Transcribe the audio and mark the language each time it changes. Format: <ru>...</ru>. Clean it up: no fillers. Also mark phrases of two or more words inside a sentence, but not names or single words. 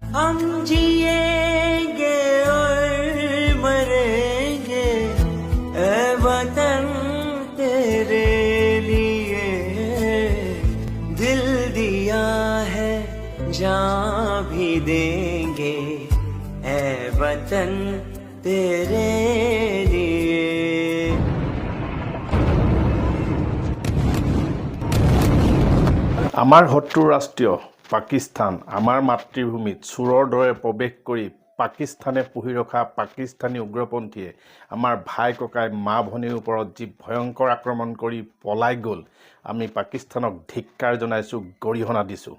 <hi>हम जिएंगे और मरेंगे ऐ वतन तेरे लिए दिल दिया है जान भी देंगे ऐ वतन तेरे लिए।</hi> <as>আমাৰ শত্ৰু ৰাষ্ট্ৰীয় পাকিস্তান আমাৰ মাতৃভূমিত চোৰৰ দৰে প্ৰৱেশ কৰি পাকিস্তানে পুহি ৰখা পাকিস্তানী উগ্ৰপন্থীয়ে আমাৰ ভাই ককাই মা ভনীৰ ওপৰত যি ভয়ংকৰ আক্ৰমণ কৰি পলাই গ'ল আমি পাকিস্তানক ধিক্কাৰ জনাইছোঁ গৰিহণা দিছোঁ।</as>